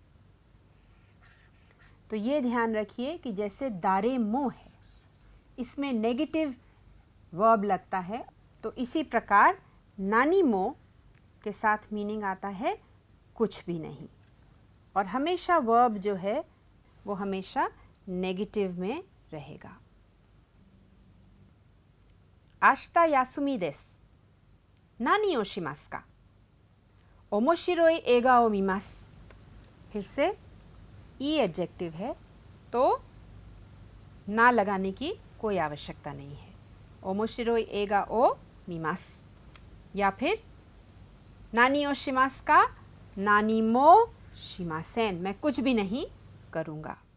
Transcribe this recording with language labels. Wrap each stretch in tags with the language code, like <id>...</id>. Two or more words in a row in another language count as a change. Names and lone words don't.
<hi>तो ये ध्यान रखिए कि जैसे दारेमो है इसमें नेगेटिव वर्ब लगता है, तो इसी प्रकार</hi> <ja>何も</ja> <hi>के साथ मीनिंग आता है कुछ भी नहीं। और हमेशा वर्ब जो है वो हमेशा नेगेटिव में रहेगा।</hi> <ja>明日 休み です 何 を します か? 面白い 映画 を 見ます.</ja> <hi>फिर से ई एडजेक्टिव है तो ना लगाने की कोई आवश्यकता नहीं है।</hi> <ja>面白い 映画 を 見ます.</ja> <hi>या फिर</hi> <ja>何 を します か 何 も しません,</ja> <hi>मैं कुछ भी नहीं करूँगा।</hi>